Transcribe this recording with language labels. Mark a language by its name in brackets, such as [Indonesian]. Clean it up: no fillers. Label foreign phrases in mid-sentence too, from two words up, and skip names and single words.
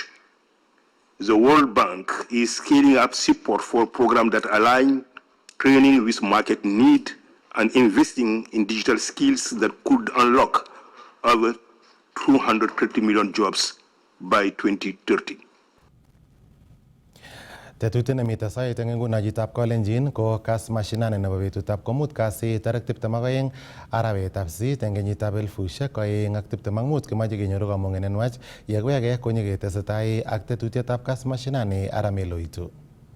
[English] The World Bank is scaling up support for programs that align training with market need and investing in digital skills that could unlock over 230 million jobs by 2030. [Kipsigis] Tetutiet nemiten soet eng nguno chitab Kalenjin ko kas mashinani nebo betutab komut kasi tarik 22 arawetab sisit eng kenyitab 2025 kimoche kenyoru kamung'et nenwach yekwege konyeketesetai ak tetutietab kas mashinani Arameloitu.